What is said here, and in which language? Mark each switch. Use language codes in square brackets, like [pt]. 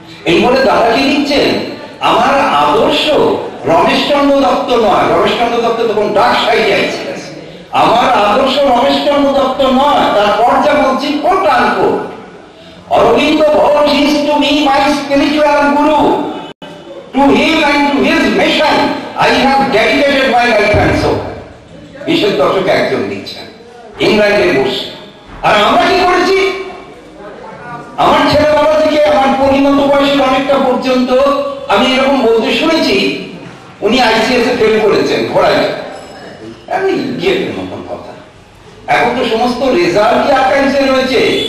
[bn] এই বলে দাদাকে লিখছেন, আমার আদর্শ রমেশচন্দ্র দত্ত নয়। রমেশচন্দ্র দত্ত তখন ডাক সাইডে আইসিএস। আমার আদর্শ রমেশচন্দ্র দত্ত নয়। তারপর যা বলছি [en] Quote unquote, Aurobindo Ghosh is to me my spiritual guru. To him and to his mission I have dedicated my life and soul. [bn] বিশেষ দর্শক একজন লিখছেন ইংল্যান্ডে বসে। আর আমরা কি করেছি? আমার ছেলেবেলা থেকে আমার পরিণত বয়সের অনেকটা পর্যন্ত আমি এরকম বলতে শুনেছি, উনি আইসিএস এ ফেল করেছেন ঘোড়ায়। আমি গিয়ে মতন কথা। এখন তো সমস্ত রেজাল্ট আর্কাইভসে রয়েছে।